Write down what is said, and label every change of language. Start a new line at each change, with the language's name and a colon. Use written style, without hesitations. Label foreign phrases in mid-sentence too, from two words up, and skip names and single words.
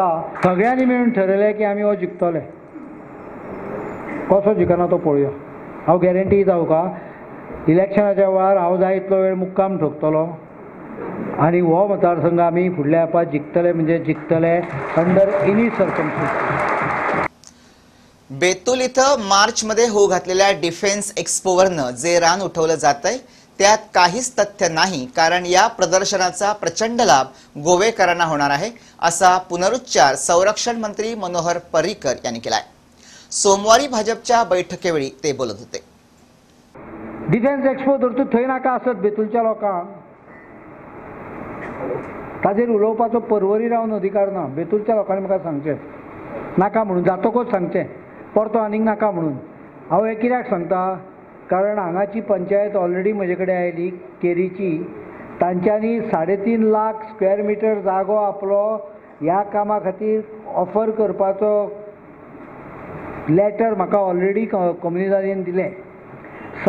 Konkani: सगळ्यांनी मेळून ठरयलें की आमी हो जिखतले, कसो जिखना तो पळोवया। हांव गॅरंटी जावं का, इलेक्शनाच्या वेळार हांव जाय इतलो वेळ मुक्काम ठोकतलो आनी हो मतदारसंघ आमी फुडल्या एपात जिखतले, म्हणजे जिखतले
English: under any circumstances.
Marathi: बेतूल इथं मार्च मध्ये होऊ घातलेल्या डिफेन्स एक्स्पोवरनं जे रान उठवलं जातंय त्यात काहीच तथ्य नाही, कारण या प्रदर्शनाचा प्रचंड लाभ गोवेकरांना होणार आहे असा पुनरुच्चार संरक्षण मंत्री मनोहर पर्रिकर यांनी केलाय। सोमवारी भाजपच्या बैठकीवेळी ते बोलत होते।
Konkani: डिफेन्स एक्स्पो धरतू थंय नाका आसत बेतूलच्या लोकांक, ताजेर उलोवपाचो परवरी रावन अधिकार ना। बेतूलच्या लोकांनी म्हाका सांगचें नाका म्हणून, जातकच सांगचें परतो आनीक नाका म्हणून। हांव हे कित्याक सांगता, कारण हांगाची पंचायत ऑलरेडी म्हजे कडेन आयली केरीची, तांच्यांनी 3.5 लाख
English: square metre
Konkani: जागो आपलो ह्या कामा खातीर ऑफर करपाचो लेटर म्हाका ऑलरेडी कम्युनिटीन दिलें।